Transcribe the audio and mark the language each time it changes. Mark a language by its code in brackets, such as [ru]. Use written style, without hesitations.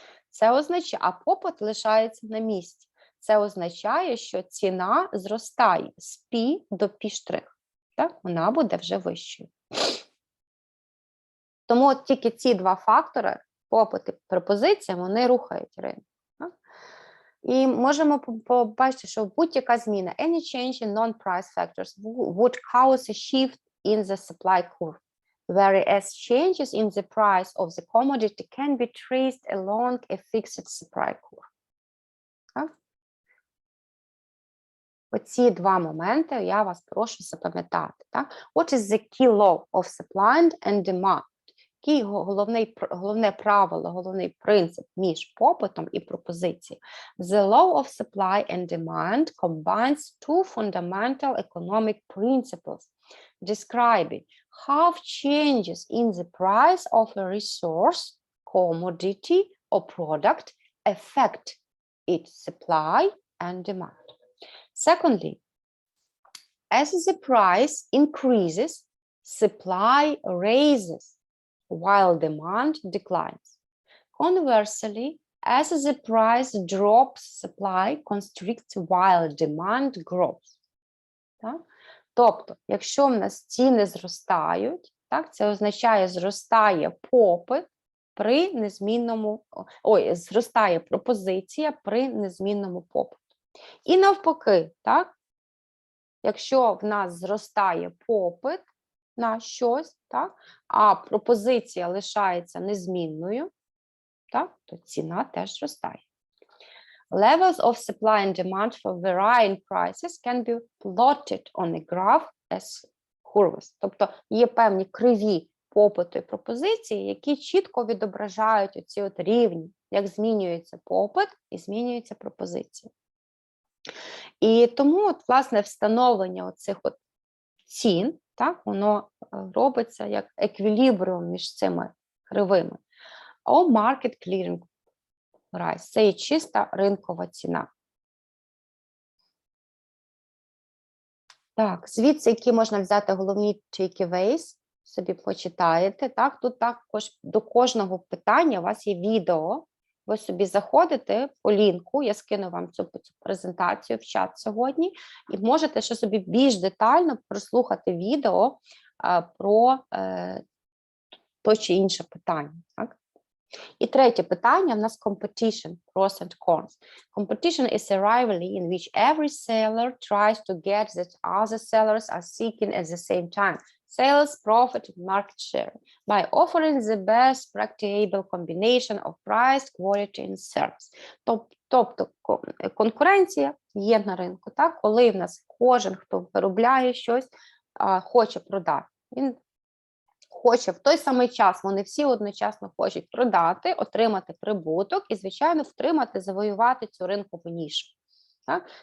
[uk] Це означає, а попит лишається на місці. Це означає, що ціна зростає з π до π'Ш. Так? Вона буде вже вищою. Тому от тільки ці два фактори, попит і пропозиція, вони рухають ринок. Так? І можемо побачити, що будь-яка зміна, [en] any change in non-price factors would cause a shift in the supply curve, whereas changes in the price of the commodity can be traced along a fixed supply curve. [uk] Так? Оці два моменти я вас прошу запам'ятати. [en] What is the key law of supply and demand? [uk] Який головне правило, головний принцип між попитом і пропозицією? [en] The law of supply and demand combines two fundamental economic principles, describing how changes in the price of a resource, commodity, or product affect its supply and demand. Secondly, as the price increases, supply raises while demand declines. Conversely, As the price drops, supply constricts while demand grows. [uk] Так? Тобто, якщо в нас ціни зростають, так, це означає, зростає попит при незмінному, зростає пропозиція при незмінному попиту. І навпаки, так, якщо в нас зростає попит на щось, так, а пропозиція лишається незмінною, так, то ціна теж зростає. [en] Levels of supply and demand for varying prices can be plotted on a graph as curves. [uk] Тобто є певні криві попиту і пропозиції, які чітко відображають оці от рівні, як змінюється попит і змінюється пропозиція. І тому, от, власне, встановлення оцих от цін, так, воно робиться як еквілібріум між цими кривими. [en] Or market clearing price. [uk] Це є чиста ринкова ціна. Так, звідси, які можна взяти головні takeaways, собі почитаєте. Так, тут також до кожного питання у вас є відео. Ви собі заходите по лінку, я скину вам цю презентацію в чат сьогодні, і можете ще собі більш детально прослухати відео про то чи інше питання. Так? І третє питання в нас [en] competition, pros and cons. Competition is a rivalry in which every seller tries to get that other sellers are seeking at the same time. Sales, profit, and market share by offering the best practicable combination of price, quality, and service. [uk] Тобто конкуренція є на ринку, так? Коли в нас кожен, хто виробляє щось, хоче продати. Він хоче в той самий час, вони всі одночасно хочуть продати, отримати прибуток і, звичайно, втримати, завоювати цю ринкову нішу. Так?